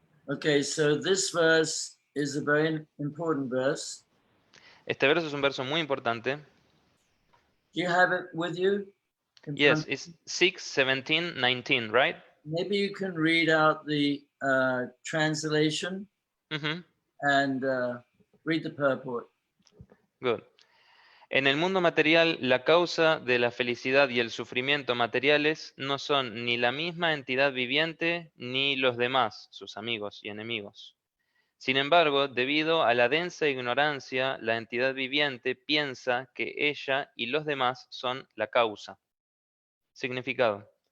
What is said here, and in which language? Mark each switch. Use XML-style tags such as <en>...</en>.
<en>Okay, so this verse is a very important verse.</en> <es>Este verso es un verso muy importante.</es> <en>Do you have it with you? Yes, it's 6, 17, 19, right? Maybe you can read out the translation and read the purport. Good.</en> <es>En el mundo material, la causa de la felicidad y el sufrimiento materiales no son ni la misma entidad viviente ni los demás, sus amigos y enemigos. Sin embargo, debido a la densa ignorancia, la entidad viviente piensa que ella y los demás son la causa. Significado.</es>